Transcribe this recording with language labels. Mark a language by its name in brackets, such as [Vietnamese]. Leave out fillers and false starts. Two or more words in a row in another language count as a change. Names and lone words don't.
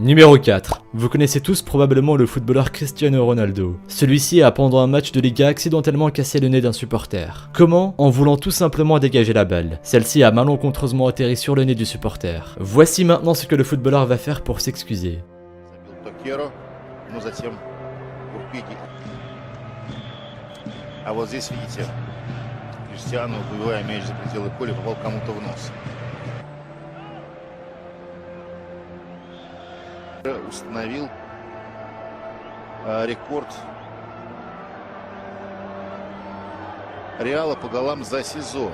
[French] Numéro 4. Vous connaissez tous probablement le footballeur Cristiano Ronaldo. Celui-ci a pendant un match de Liga accidentellement cassé le nez d'un supporter. Comment? En voulant tout simplement dégager la balle. Celle-ci a malencontreusement atterri sur le nez du supporter. Voici maintenant ce que le footballeur va faire pour s'excuser. [Russian] А вот здесь, видите, Криштиану, выбивая мяч за пределы поля, попал кому-то в нос. Установил рекорд Реала по голам за сезон.